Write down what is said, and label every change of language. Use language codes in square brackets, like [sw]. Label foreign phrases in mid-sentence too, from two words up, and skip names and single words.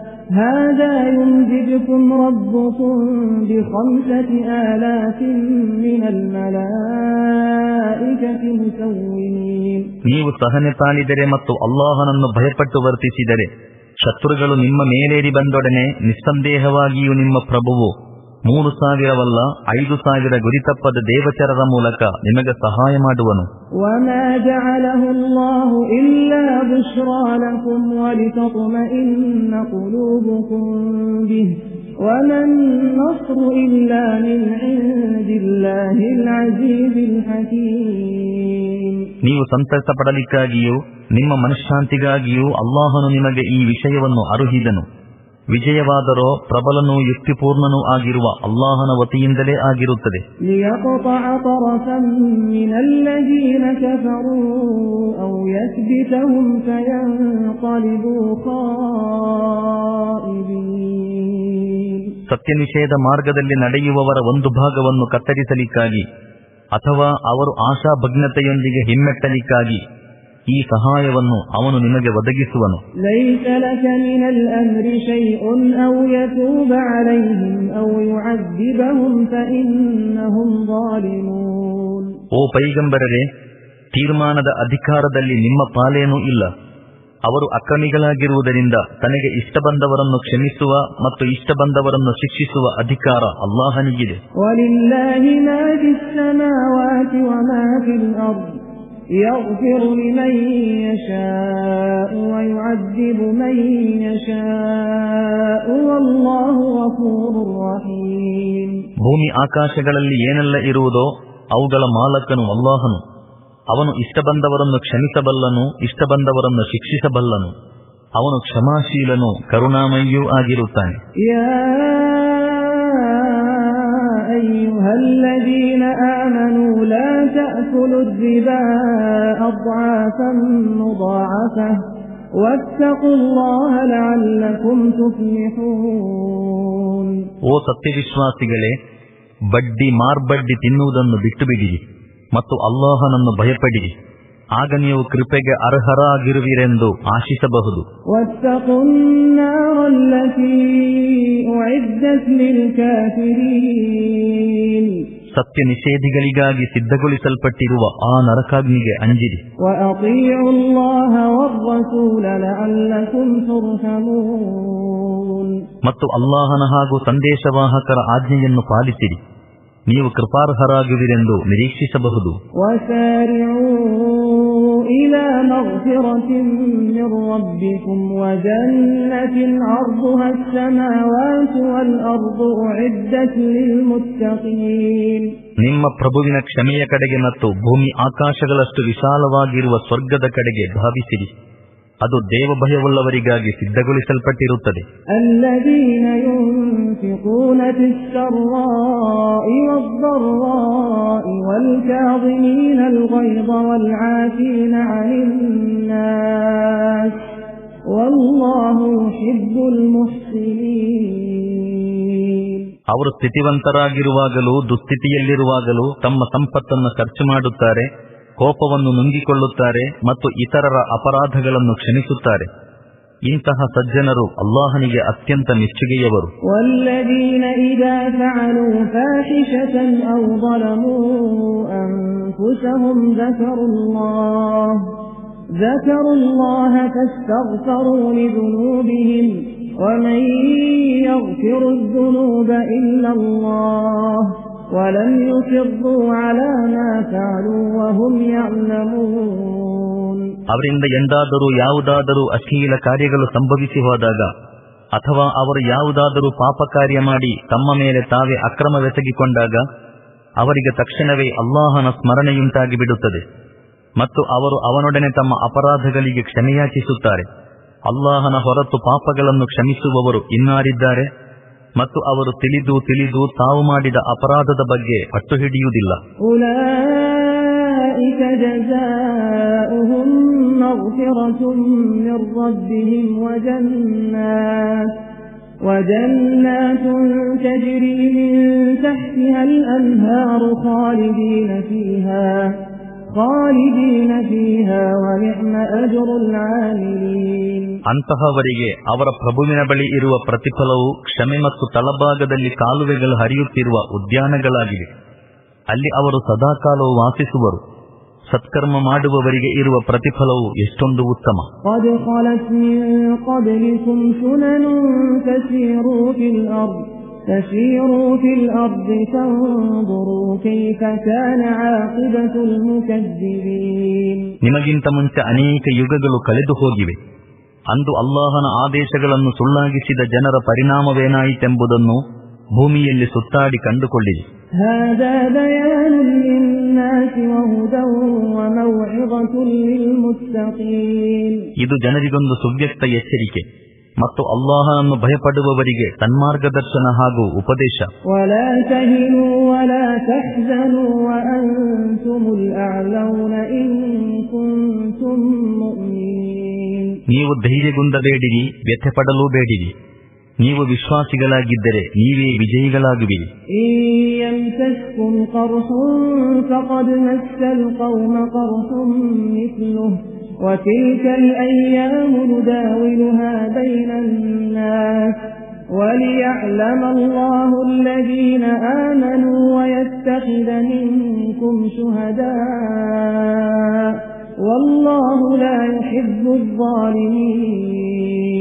[ar] هذا يمددكم ربكم ب5,000 من الملائكة مسومين. [kn] ನೀವು ಸಹನೆ ತಾಳಿದರೆ ಮತ್ತು ಅಲ್ಲಾಹನನ್ನು ಭಯಪಟ್ಟು ವರ್ತಿಸಿದರೆ ಶತ್ರುಗಳು ನಿಮ್ಮ ಮೇಲೇರಿ ಬಂದೊಡನೆ ನಿಸ್ಸಂದೇಹವಾಗಿಯೂ ನಿಮ್ಮ ಪ್ರಭುವು 3,000ವಲ್ಲ 5,000 ಗುರಿತಪ್ಪದ ದೇವಚರರ ಮೂಲಕ ನಿಮಗೆ ಸಹಾಯ ಮಾಡುವನು. [ar] وما جعله الله إلا بشرى لكم ولتطمئن قلوبكم به وما النصر إلا من عند الله العزيز الحكيم. [kn] ನೀವು ಸಂತಸ ಪಡಲಿಕ್ಕಾಗಿಯೂ ನಿಮ್ಮ ಮನಃಶಾಂತಿಗಾಗಿಯೂ ಅಲ್ಲಾಹನು ನಿಮಗೆ ಈ ವಿಷಯವನ್ನು ಅರುಹಿದನು. ವಿಜಯವಾದರೋ ಪ್ರಬಲನೂ ಯುಕ್ತಿಪೂರ್ಣನೂ ಆಗಿರುವ ಅಲ್ಲಾಹನ ವತಿಯಿಂದಲೇ ಆಗಿರುತ್ತದೆ. [ar] ليقطع طرفا من الذين كفروا أو يكبتهم فينقلبوا خائبين. [kn] ಸತ್ಯ ನಿಷೇಧ ಮಾರ್ಗದಲ್ಲಿ ನಡೆಯುವವರ ಒಂದು ಭಾಗವನ್ನು ಕತ್ತರಿಸಲಿಕ್ಕಾಗಿ ಅಥವಾ ಅವರು ಆಶಾಭಗ್ನತೆಯೊಂದಿಗೆ ಹಿಮ್ಮೆಟ್ಟಲಿಕ್ಕಾಗಿ ಈ ಸಹಾಯವನ್ನು ಅವನು ನಿಮಗೆ ಒದಗಿಸುವನು. [ar] ليس لك من الأمر شيء أو يتوب عليهم أو يعذبهم فإنهم ظالمون. [kn] ಓ ಪೈಗಂಬರರೇ, ತೀರ್ಮಾನದ ಅಧಿಕಾರದಲ್ಲಿ ನಿಮ್ಮ ಪಾಲೇನೂ ಇಲ್ಲ. ಅವರು ಅಕ್ರಮಿಗಳಾಗಿರುವುದರಿಂದ ತನಗೆ ಇಷ್ಟ ಬಂದವರನ್ನು ಕ್ಷಮಿಸುವ ಮತ್ತು ಇಷ್ಟ ಬಂದವರನ್ನು ಶಿಕ್ಷಿಸುವ ಅಧಿಕಾರ ಅಲ್ಲಾಹನಿಗಿದೆ. [ar] وَلِلَّهِ مَا فِي السَّمَاوَاتِ وَمَا فِي الْأَرْضِ يغفر لمن يشاء ويعذب من يشاء والله غفور رحيم. [kn] ಭೂಮಿ ಆಕಾಶಗಳಲ್ಲಿ ಏನೆಲ್ಲ ಇರುವುದೋ ಅವುಗಳ ಮಾಲಕನು ಅಲ್ಲಾಹನು. ಅವನು ಇಷ್ಟ ಬಂದವರನ್ನು ಕ್ಷಮಿಸಬಲ್ಲನು, ಇಷ್ಟ ಬಂದವರನ್ನು ಶಿಕ್ಷಿಸಬಲ್ಲನು. ಅವನು ಕ್ಷಮಾಶೀಲನು, ಕರುಣಾಮಯಿಯೂ ಆಗಿರುತ್ತಾನೆ. [ar] أيها الذين آمنوا لا تأكلوا الربا أضعافا مضاعفة واتقوا الله لعلكم تفلحون. [kn] ಓ ಸತ್ಯವಿಶ್ವಾಸಿಗಳೇ, ಬಡ್ಡಿ ಮಾರ್ಬಡ್ಡಿ ತಿನ್ನುವುದನ್ನು ಬಿಟ್ಟು ಬಿಡಿರಿ ಮತ್ತು ಅಲ್ಲಾಹನನ್ನು ಭಯಪಡಿರಿ, ಆಗ ನೀವು ಕೃಪೆಗೆ ಅರ್ಹರಾಗಿರುವಿರೆಂದು ಆಶಿಸಬಹುದು. [ar] واتقوا النار التي أعدت للكافرين. [kn] ಸತ್ಯ ನಿಷೇಧಿಗಳಿಗಾಗಿ ಸಿದ್ಧಗೊಳಿಸಲ್ಪಟ್ಟಿರುವ ಆ ನರಕಾಗ್ನಿಗೆ ಅಂಜಿರಿ. [ar] وأطيعوا الله والرسول لعلكم ترحمون. [kn] ಮತ್ತು ಅಲ್ಲಾಹನ ಹಾಗೂ ಸಂದೇಶವಾಹಕರ ಆಜ್ಞೆಯನ್ನು ಪಾಲಿಸಿರಿ, ನೀವು ಕೃಪಾರ್ಹರಾಗುವಿರೆಂದು ನಿರೀಕ್ಷಿಸಬಹುದು. [ar] وسارعوا إلى مغفرة من ربكم وجنة عرضها السماوات والأرض أعدت للمتقين. [kn] ನಿಮ್ಮ ಪ್ರಭುವಿನ ಕ್ಷಮೆಯ ಕಡೆಗೆ ಮತ್ತು ಭೂಮಿ ಆಕಾಶಗಳಷ್ಟು ವಿಶಾಲವಾಗಿರುವ ಸ್ವರ್ಗದ ಕಡೆಗೆ ಧಾವಿಸಿರಿ, ಅದು ದೇವಭಯವುಳ್ಳವರಿಗಾಗಿ ಸಿದ್ಧಗೊಳಿಸಲ್ಪಟ್ಟಿರುತ್ತದೆ. [ar] الذين ينفقون في السراء والضراء والكاظمين الغيظ والعافين عن الناس والله يحب المحسنين. [kn] ಅವರು ಸ್ಥಿತಿವಂತರಾಗಿರುವಾಗಲೂ ದುಸ್ಥಿತಿಯಲ್ಲಿರುವಾಗಲೂ ತಮ್ಮ ಸಂಪತ್ತನ್ನು ಖರ್ಚು ಮಾಡುತ್ತಾರೆ, ಕೋಪವನ್ನು ನುಂಗಿಕೊಳ್ಳುತ್ತಾರೆ ಮತ್ತು ಇತರರ ಅಪರಾಧಗಳನ್ನು ಕ್ಷಮಿಸುತ್ತಾರೆ. ಇಂತಹ ಸಜ್ಜನರು ಅಲ್ಲಾಹನಿಗೆ ಅತ್ಯಂತ ಮೆಚ್ಚುಗೆಯವರು. [ar] والذين إذا فعلوا فاحشة أو ظلموا أنفسهم ذكروا الله فاستغفروا لذنوبهم ومن يغفر الذنوب إلا الله ولم يصروا على ما فعلوا وهم يعلمون. [kn] ಅವರಿಂದ ಎಂದಾದರೂ ಯಾವುದಾದರೂ ಅಶ್ಲೀಲ ಕಾರ್ಯಗಳು ಸಂಭವಿಸಿ ಹೋದಾಗ ಅಥವಾ ಅವರು ಯಾವುದಾದರೂ ಪಾಪ ಕಾರ್ಯ ಮಾಡಿ ತಮ್ಮ ಮೇಲೆ ತಾವೇ ಅಕ್ರಮವೆಸಗಿಕೊಂಡಾಗ ಅವರಿಗೆ ತಕ್ಷಣವೇ ಅಲ್ಲಾಹನ ಸ್ಮರಣೆಯುಂಟಾಗಿ ಬಿಡುತ್ತದೆ ಮತ್ತು ಅವರು ಅವನೊಡನೆ ತಮ್ಮ ಅಪರಾಧಗಳಿಗೆ ಕ್ಷಮೆಯಾಚಿಸುತ್ತಾರೆ. ಅಲ್ಲಾಹನ ಹೊರತು ಪಾಪಗಳನ್ನು ಕ್ಷಮಿಸುವವರು ಇನ್ನಾರಿದ್ದಾರೆ ಮತ್ತು ಅವರು ತಿಳಿದು ತಿಳಿದು ತಾವು ಮಾಡಿದ ಅಪರಾಧದ ಬಗ್ಗೆ ಪಟ್ಟು ಹಿಡಿಯುವುದಿಲ್ಲ. [ar] أولئك جزاؤهم مغفرة من ربهم وجنات تجري من تحتها الأنهار خالدين فيها ونعم وَنِعْمَ أَجْرُ الْعَامِلِينَ [kn] ಅಂತಹವರಿಗೆ ಅವರ ಪ್ರಭುವಿನ ಬಳಿ ಇರುವ ಪ್ರತಿಫಲವು ಕ್ಷಮೆ ಮತ್ತು ತಳಭಾಗದಲ್ಲಿ ಕಾಲುವೆಗಳು ಹರಿಯುತ್ತಿರುವ ಉದ್ಯಾನಗಳಾಗಿವೆ. ಅಲ್ಲಿ ಅವರು ಸದಾಕಾಲವು ವಾಸಿಸುವರು. ಸತ್ಕರ್ಮ ಮಾಡುವವರಿಗೆ ಇರುವ ಪ್ರತಿಫಲವು ಎಷ್ಟೊಂದು ಉತ್ತಮ. [ar] قَدْ خَلَتْ مِنْ قَبْلِكُمْ سُنَنٌ تَسِيرُوا فِي الْأَرْضِ فَانظُرُوا كَيْفَ كَانَ عَاقِبَةُ الْمُكَذِّبِينَ. [kn] ನಿಮಗಿಂತ ಮುಂಚೆ ಅನೇಕ ಯುಗಗಳು ಕಳೆದು ಹೋಗಿವೆ. ಅಂದು ಅಲ್ಲಾಹನ ಆದೇಶಗಳನ್ನು ಸುಳ್ಳಾಗಿಸಿದ ಜನರ ಪರಿಣಾಮವೇನಾಯಿತೆಂಬುದನ್ನು ಭೂಮಿಯಲ್ಲಿ ಸುತ್ತಾಡಿ ಕಂಡುಕೊಳ್ಳಿರಿ. [ar] هَذَا بَيَانٌ لِلنَّاسِ وَهُدًى وَمَوْعِظَةٌ لِلْمُتَّقِينَ. [kn] ಇದು ಜನರಿಗೊಂದು ಸುವ್ಯಕ್ತ ಎಚ್ಚರಿಕೆ ಮತ್ತು ಅಲ್ಲಾಹನನ್ನು ಭಯಪಡುವವರಿಗೆ ಸನ್ಮಾರ್ಗದರ್ಶನ ಹಾಗೂ ಉಪದೇಶ. [ar] وَلَا تَهِنُوا وَلَا تَحْزَنُوا وَأَنْتُمُ الْأَعْلَوْنَ إِن كُنتُم مُّؤْمِنِينَ. [kn] ನೀವು ಧೈರ್ಯಗುಂದಬೇಡಿರಿ, ವ್ಯಥೆಪಡಲೂ ಬೇಡಿರಿ. ನೀವು ವಿಶ್ವಾಸಿಗಳಾಗಿದ್ದರೆ ನೀವೇ ವಿಜಯಿಗಳಾಗುವಿರಿ. [ar] إِن يَمْسَسْكُمْ قَرْحٌ فَقَدْ مَسَّ الْقَوْمَ قَرْحٌ مِثْلُهُ وَتِلْكَ الْأَيَّامُ نُدَاوِلُهَا بَيْنَ النَّاسِ وَلِيَعْلَمَ اللَّهُ الَّذِينَ آمَنُوا وَيَتَّخِذَ مِنكُمْ شُهَدَاءَ وَاللَّهُ لَا يُحِبُّ الظَّالِمِينَ.